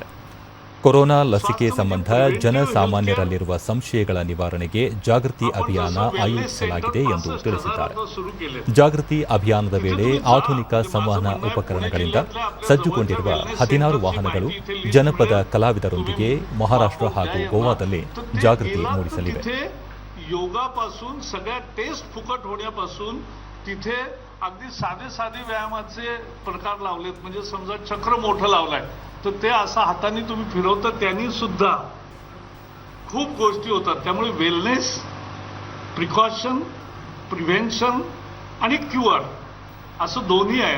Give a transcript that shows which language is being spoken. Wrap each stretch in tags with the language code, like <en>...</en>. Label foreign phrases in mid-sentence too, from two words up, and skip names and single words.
<kn>ಕೊರೋನಾ ಲಸಿಕೆ ಸಂಬಂಧ ಜನಸಾಮಾನ್ಯರಲ್ಲಿರುವ ಸಂಶಯಗಳ ನಿವಾರಣೆಗೆ ಜಾಗೃತಿ ಅಭಿಯಾನ ಆಯೋಜಿಸಲಾಗಿದೆ ಎಂದು ತಿಳಿಸಿದ್ದಾರೆ. ಜಾಗೃತಿ ಅಭಿಯಾನದ ವೇಳೆ ಆಧುನಿಕ ಸಂವಹನ ಉಪಕರಣಗಳಿಂದ ಸಜ್ಜುಗೊಂಡಿರುವ 16 ವಾಹನಗಳು ಜನಪದ ಕಲಾವಿದರೊಂದಿಗೆ ಮಹಾರಾಷ್ಟ್ರ ಹಾಗೂ ಗೋವಾದಲ್ಲಿ ಜಾಗೃತಿ ಮೂಡಿಸಲಿವೆ.</kn> <mr>योगापासून सगळ्या टेस्ट फुकट होण्यापासून तिथे अगदी साधे व्यायामाचे प्रकार लावलेत. म्हणजे समजा चक्र मोठं लावलंय तर ते असं हाताने तुम्ही फिरवता त्यांनी सुद्धा खूप गोष्टी होतात. त्यामुळे वेलनेस, प्रिकॉशन, प्रिव्हेन्शन आणि क्युअर असं दोन्ही आहे.</mr>